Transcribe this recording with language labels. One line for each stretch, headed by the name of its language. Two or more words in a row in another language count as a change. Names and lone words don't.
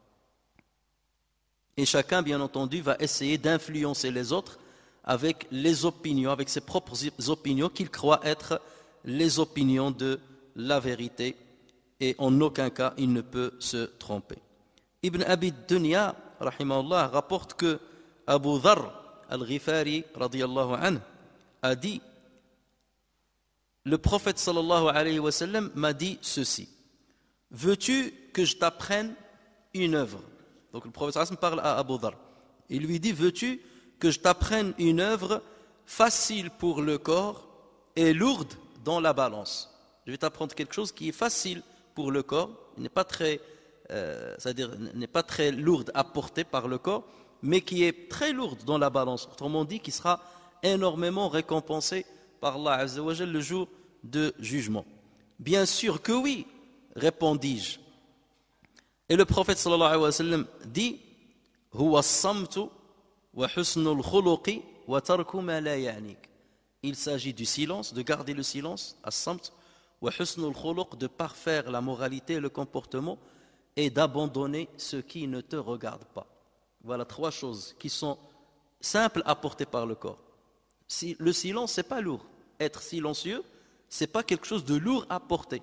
French: Et chacun, bien entendu, va essayer d'influencer les autres avec les opinions, avec ses propres opinions qu'il croit être les opinions de la vérité. Et en aucun cas, il ne peut se tromper. Ibn Abi Dunya, rahimahullah, rapporte que Abu Dharr al-Ghifari,
Arabic: رضي الله عنه,
French: a dit, le prophète
Arabic: صلى الله عليه وسلم
French: m'a dit ceci: veux-tu que je t'apprenne une œuvre? Donc le prophète
Arabic: صلى الله عليه وسلم
French: parle à Abu Dharr. Il lui dit: veux-tu que je t'apprenne une œuvre facile pour le corps et lourde dans la balance? Je vais t'apprendre quelque chose qui est facile pour le corps, il n'est pas très c'est-à-dire n'est pas très lourde à porter par le corps, mais qui est très lourde dans la balance. Autrement dit, qui sera énormément récompensée par
Arabic: الله عز وجل
French: le jour de jugement. Bien sûr que oui, répondis-je. Et le prophète
Arabic: صلى الله عليه وسلم dit هو الصمت وحسن الخلق وترك ما لا يعنيك.
French: Il s'agit du silence, de garder le silence, as-samt,
Arabic: وحسن الخلق,
French: de parfaire la moralité et le comportement, et d'abandonner ce qui ne te regarde pas. Voilà 3 choses qui sont simples à porter par le corps. Si, le silence, c'est pas lourd. Être silencieux, c'est pas quelque chose de lourd à porter.